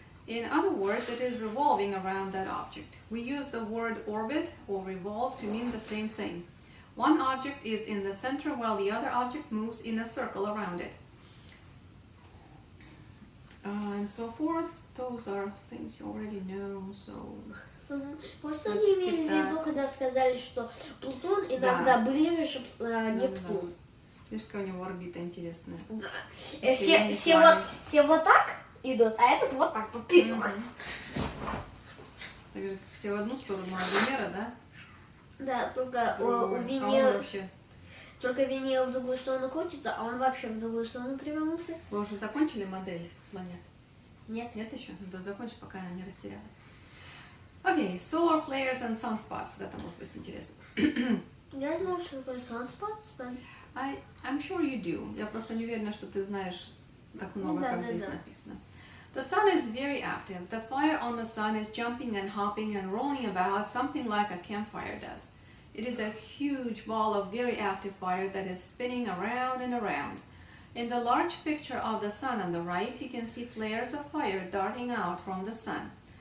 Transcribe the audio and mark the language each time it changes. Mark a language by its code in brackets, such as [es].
[en] In other words, it is revolving around that object. We use the word orbit or revolve to mean the same thing. One object is in the center while the other object moves in a circle around it. And so forth. Those are things you already know, so... [ru] Вот что они имели в виду, когда сказали, что Плутон иногда ближе, чем Нептун. Видишь, какая у него орбита интересная. Да. Все вот так идут, а этот вот так поперек. Все в одну сторону, а Венера, да? Да, только у Венеры... Только Венера в другую сторону крутится, а он вообще в другую сторону повернулся. Вы уже закончили модель планет? Нет. Нет еще? Ну да, закончи, пока она не растерялась. [en] Okay, solar flares and sunspots. [ru] Вот это может быть интересно. [en] You guys know what [ru] такое [en] sunspots? But... I'm sure you do. [ru] Я просто не уверена, что ты знаешь так много, Да, как да, здесь да. написано. [en] The sun is very active. The fire on the sun is jumping and hopping and rolling about, something like a campfire does. It is a huge ball of very active fire that is spinning around and around. In the large picture of the sun on the right, you can see flares of fire darting out from the sun.